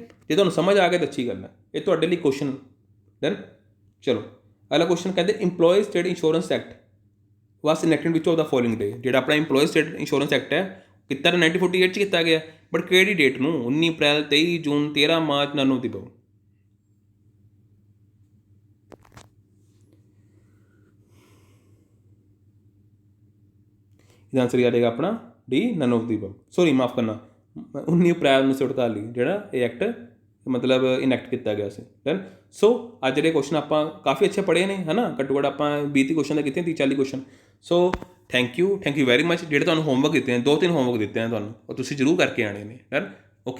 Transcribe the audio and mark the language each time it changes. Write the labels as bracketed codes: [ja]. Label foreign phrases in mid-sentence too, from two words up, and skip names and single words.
[pa] ਜੇ ਤੁਹਾਨੂੰ ਸਮਝ ਆ ਗਿਆ ਤਾਂ ਅੱਛੀ ਗੱਲ ਹੈ, ਇਹ ਤੁਹਾਡੇ ਲਈ ਕੁਐਸਚਨ। ਡਨ, ਚਲੋ ਅਗਲਾ ਕੁਐਸਚਨ ਕਹਿੰਦੇ ਇੰਪਲੋਈ ਸਟੇਟ ਇੰਸ਼ੋਰੈਂਸ ਐਕਟ [en] was enacted which of the following day. [pa] ਜਿਹੜਾ ਆਪਣਾ ਇੰਪਲੋਈ ਸਟੇਟ ਇੰਸ਼ੋਰੈਂਸ ਐਕਟ ਹੈ ਕੀਤਾ 1948 'ਚ ਕੀਤਾ ਗਿਆ, ਬਟ ਕਿਹੜੀ ਡੇਟ ਨੂੰ? 19 ਅਪ੍ਰੈਲ, 23 ਜੂਨ, 13 ਮਾਰਚ, [en] none of the above। [pa] ਇਹਦਾ ਆਨਸਰ ਆ ਜਾਏਗਾ ਆਪਣਾ ਡੀ, [en] none of the above। [pa] ਸੋਰੀ, ਮਾਫ ਕਰਨਾ, 19 ਅਪ੍ਰੈਲ 1948 ਜਿਹੜਾ ਇਹ ਐਕਟ ਮਤਲਬ ਇਨੈਕਟ ਕੀਤਾ ਗਿਆ ਸੀ। ਡਨ, ਸੋ ਅੱਜ ਜਿਹੜੇ ਕੁਐਸਚਨ ਆਪਾਂ ਕਾਫੀ ਅੱਛੇ ਪੜ੍ਹੇ ਨੇ, ਹੈ ਨਾ, ਘੱਟੋ ਘੱਟ ਆਪਾਂ 20 ਕੁਐਸਚਨ ਦਾ ਕੀਤੇ, 30-40 ਕੁਐਸਚਨ। [en] so thank you very much. [pa] ਜਿਹੜੇ ਤੁਹਾਨੂੰ ਹੋਮਵਰਕ ਦਿੱਤੇ ਨੇ, 2-3 ਹੋਮਵਰਕ ਦਿੱਤੇ ਨੇ ਤੁਹਾਨੂੰ, ਉਹ ਤੁਸੀਂ ਜ਼ਰੂਰ ਕਰਕੇ ਆਉਣੇ ਨੇ।